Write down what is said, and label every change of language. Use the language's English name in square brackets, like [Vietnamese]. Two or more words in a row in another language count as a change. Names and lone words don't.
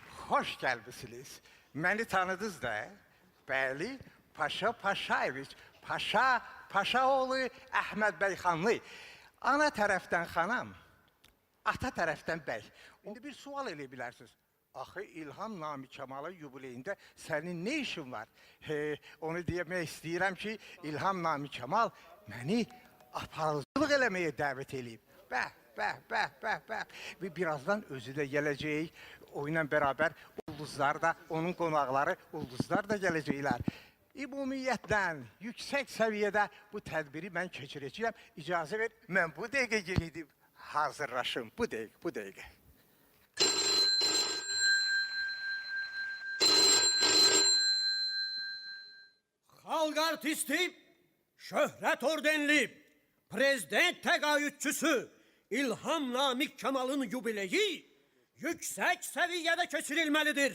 [Turkish] hoş gelmişsiniz. Beni tanıdınız da. [Azerbaijani] Bəli, Paşa Paşayeviç, Paşaoğlu Əhməd bəy xanlı. Ana tərəfdən xanam, ata tərəfdən bəy. İndi bir sual elə bilərsiniz. Axı İlham Nami Kemal'ın yubileyində sənin nə işin var? Onu demək istəyirəm ki, İlham Nami Kemal məni aparıcılıq eləməyə dəvət edib. Bəh. [Turkish] Ve birazdan özü de gelecek. [Azerbaijani] Oyla beraber ulduzlar da, onun qonaqları ulduzlar da gələcəklər. Ümumiyyətlə, yüksək səviyyədə bu tədbiri mən keçirəcəyəm. İcazə ver, mən bu dəqiqə gedib hazırlaşım. Bu dəqiqə. Xalq artisti, şöhrət ordenli, prezident təqaüdçüsü İlham Namik Kemal'ın yubileyi [Turkish] yüksek seviyede keçirilmelidir.